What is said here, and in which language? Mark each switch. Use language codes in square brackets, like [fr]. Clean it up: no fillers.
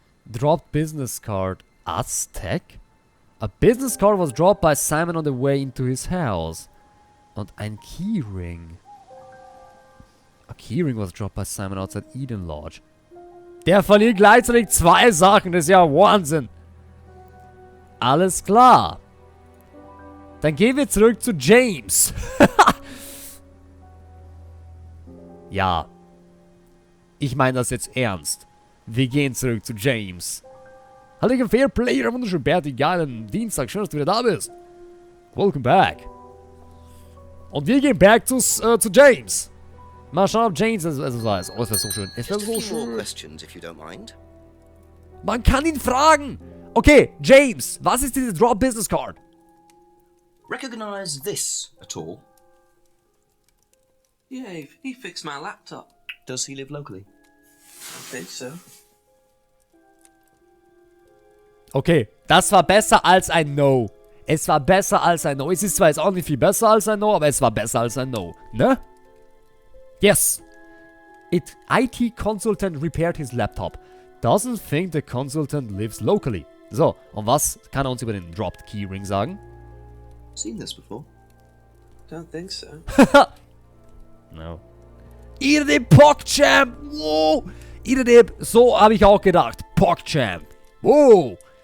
[en] Dropped business card. Aztec? A business card was dropped by Simon on the way into his house. [de] Und ein Keyring. [en] A keyring was dropped by Simon outside Eden Lodge. [de] Der verliert gleichzeitig 2 Sachen. Das ist ja Wahnsinn. Alles klar. Dann gehen wir zurück zu James. Ja. Ich meine das jetzt ernst. Wir gehen zurück zu James. Hallo, Fair Player, wunderschön, Berti, geilen Dienstag, schön, dass du wieder da bist. [en] Welcome back. [de] Und wir gehen back zu James. Mal schauen, ob James es weiß. Oh, es wäre so schön. Es wäre [en] Just a [de] so [en] few more [de] schön. [en] questions, if you don't mind. [de] Man kann ihn fragen. Okay, James, was ist diese Drop Business Card? [en] Recognize this at all? Yeah, he fixed my laptop. Does he live locally? I think so. [de] Okay, das war besser als ein No. Es war besser als ein No. Es ist zwar jetzt auch nicht viel besser als ein No, aber es war besser als ein No. Ne? Yes. [en] IT consultant repaired his laptop. Doesn't think the consultant lives locally. [de] So, und was kann er uns über den Dropped Keyring sagen? [en] Seen this before? Don't think so. No. Idem PogChamp! Wow! [de] Idem, so habe ich auch gedacht. PogChamp. Wow!